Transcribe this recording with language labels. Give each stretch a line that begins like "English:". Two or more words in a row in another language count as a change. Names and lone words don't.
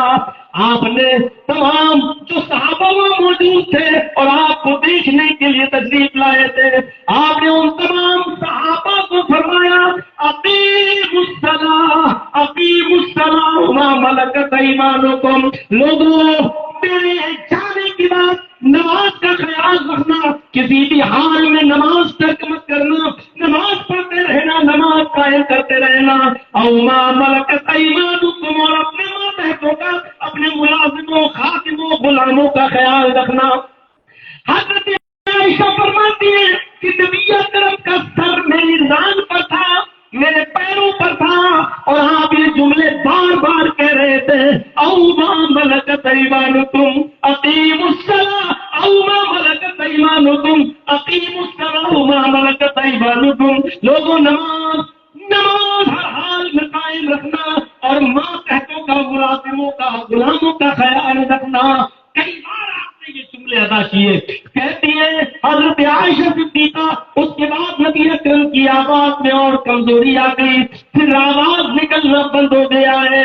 Urdu: آپ نے تمام جو صحابہ موجود تھے اور آپ کو دیکھنے کے لیے تشریف لائے تھے، آپ نے ان تمام صحابہ کو فرمایا،
Arabic: اقیموا الصلاۃ، اقیموا الصلاۃ وما ملکت ایمانکم.
Urdu: لوگوں، میرے جانے کے بعد نماز کا خیال رکھنا، کسی بھی حال میں نماز ترک مت کرنا، نماز پڑھتے رہنا، نماز قائم کرتے رہنا.
Arabic: او ما ملکت ایمانکم،
Urdu: اور اپنے ماتحتوں کا، اپنے ملازموں، خادموں، غلاموں کا خیال رکھنا. حضرت عائشہ فرماتی ہے کہ نبی اکرم کا سر میری ران پر تھا، میرے پیروں پر تھا، اور آپ یہ جملے بار بار کہہ رہے تھے،
Arabic: او ما ملکت ایمانکم اقیموا الصلاۃ، او ما ملکت ایمانکم اقیموا الصلاۃ، او ما ملکت ایمانکم.
Urdu: لوگوں، نماز ہر حال میں قائم رکھنا اور ماتحتوں کا، ملازموں کا، غلاموں کا خیال رکھنا. کئی بار آپ نے یہ جملے ادا کیے. کہتی ہے حضرت عائشہ صدیقہ، اس کے بعد نبی اکرم کی آواز میں اور کمزوری آ گئی، پھر آواز نکلنا بند ہو گیا ہے.